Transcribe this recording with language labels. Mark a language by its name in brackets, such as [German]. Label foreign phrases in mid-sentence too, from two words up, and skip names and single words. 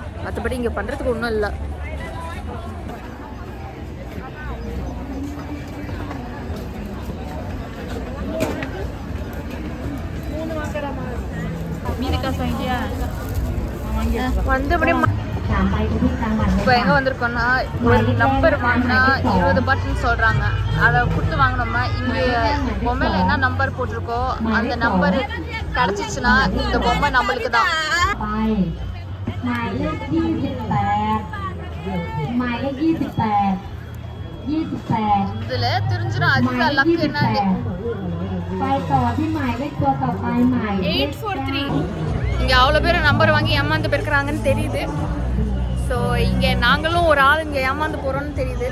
[Tamil] மற்றபடி இங்கே பண்ணுறதுக்கு ஒன்றும் இல்லை. வந்து அப்படியே இப்போ எங்கே வந்திருக்கோன்னா ஒரு நம்பர் வாங்கினா 20 பாட்டுன்னு சொல்கிறாங்க. அதை கொடுத்து வாங்கினோம்னா இங்கே பொம்மையில் என்ன நம்பர் போட்டிருக்கோ அந்த நம்பர் கிடச்சிச்சுன்னா இந்த பொம்மை நம்மளுக்கு தான். [Thai] หมายเลข28หมายเลข28 [Tamil] இதில் தெரிஞ்சிடும் அதுதான் லக் என்னன்னு. [Thai] ไปต่อที่หมายเลขตัวต่อไปหมายเลข 843. [Tamil] இங்கே அவ்வளோ பேர் நம்பர் வாங்கி ஏமாந்து போயிருக்கிறாங்கன்னு தெரியுது. ஸோ இங்கே நாங்களும் ஒரு ஆள் இங்கே ஏமாந்து போகிறோன்னு தெரியுது.